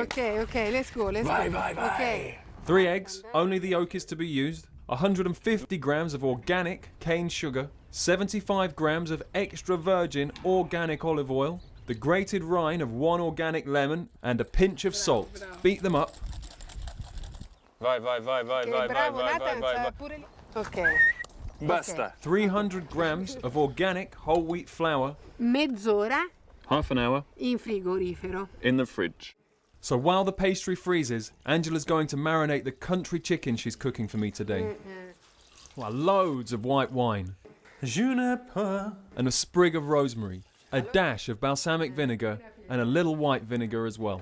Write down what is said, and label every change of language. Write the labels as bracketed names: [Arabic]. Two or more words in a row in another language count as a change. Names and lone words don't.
[English] Okay, okay, let's go, let's Bye, go. bye, bye. Okay. 3 eggs, only the yolk is to be used, 150 grams of organic cane sugar, 75 grams of extra virgin organic olive oil, the grated rind of 1 organic lemon, and a pinch of salt. bravo. Beat them up. [Italian] Vai, vai, vai, vai, Ok, vai, vai, bravo, vai, vai, Nathan, vai, sa vai. pure lì. Ok. Basta. [English] 300 grams of organic whole wheat flour. [Italian] Mezz'ora [English] Half an hour [Italian] in frigorifero. [English] in the fridge. So while the pastry freezes, Angela's going to marinate the country chicken she's cooking for me today. Well, loads of white wine, juniper, and a sprig of rosemary, a dash of balsamic vinegar, and a little white vinegar as well.